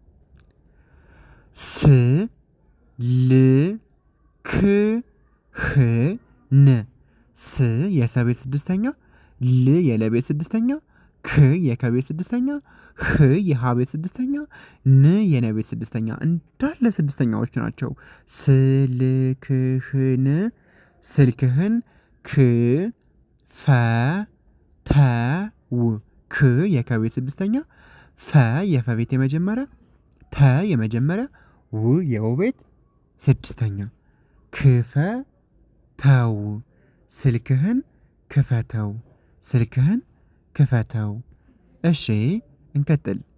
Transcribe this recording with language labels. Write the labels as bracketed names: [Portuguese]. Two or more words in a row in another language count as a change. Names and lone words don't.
[Amharic] ስ ል ክ ህ ን ስ የሰቤት ስድስተኛ፣ ል የለቤት ስድስተኛ፣ ክ የከቤት ስድስተኛ፣ ህ የሀቤት ስድስተኛ፣ ን የነቤት ስድስተኛ። እንዳለ ስድስተኛዎች ናቸው። ስልክህን ስልክህን፣ ክ ፈ ተ ው ክ የከቤት ስድስተኛ፣ ፈ የፈቤት የመጀመሪያ፣ ተ የመጀመሪያ፣ ው የውቤት ስድስተኛ። ክፈ ተው ስልክህን ክፈተው ስልክህን ክፈተው። እሺ እንቀጥል።